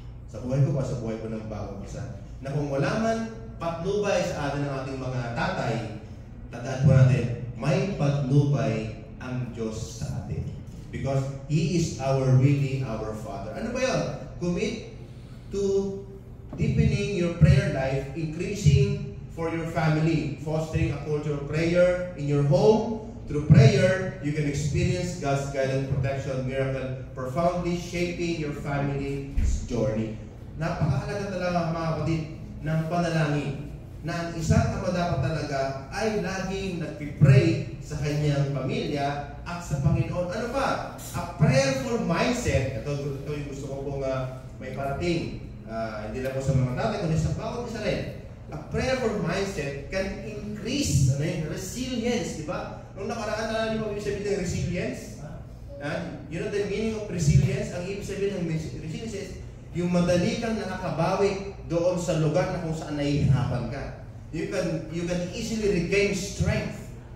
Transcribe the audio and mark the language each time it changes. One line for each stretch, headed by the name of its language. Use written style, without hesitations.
Filipino: Sa buhay ko ng bagong isa. Na kung wala man patnubay sa atin ng ating mga tatay, tandaan po natin, may patnubay ang Diyos sa atin.
English: Because He is really our Father.
Filipino: Ano ba yun?
English: Commit to deepening your prayer life, increasing for your family, fostering a culture of prayer in your home. Through prayer, you can experience God's guidance, protection, miracle, profoundly shaping your family's journey.
Filipino: Napakahalaga talaga mga kapatid ng panalangin na ang isang ama dapat talaga ay laging nagpipray sa kanyang pamilya at sa Panginoon. Ano pa?
English: A prayerful mindset.
Filipino: Ito yung gusto ko pong may parating. Hindi lang po sa mga tatay, kundi sa bawat isa rin.
English: A prayerful mindset can increase resilience,
Filipino: di ba? Nung nakaraan na niyo ibig sabihin ng resilience?
English: You know the meaning of resilience?
Filipino: Ang ibig sabihin ng resilience is yung madali kang nakakabawi doon sa lugar na kung saan nahihirapan ka.
English: You can easily regain strength.